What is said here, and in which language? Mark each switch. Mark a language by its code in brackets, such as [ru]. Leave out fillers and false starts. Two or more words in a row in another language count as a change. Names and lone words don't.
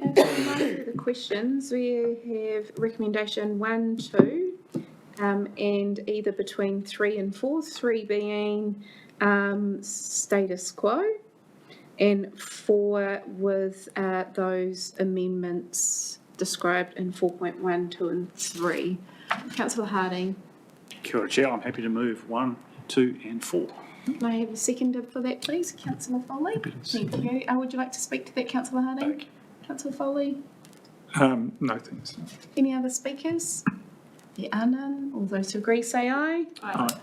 [en] And for the questions, we have recommendation 1, 2, and either between 3 and 4, 3 being status quo, and 4 with those amendments described in 4.1, 2 and 3. Councillor Harding. [mi] Kia ora, [en] Chair. I'm happy to move 1, 2 and 4. May I have a seconder for that, please? Councillor Foley. Thank you. Would you like to speak to that, Councillor Harding? Councillor Foley? No, thanks. Any other speakers? There are none. All those who agree say aye.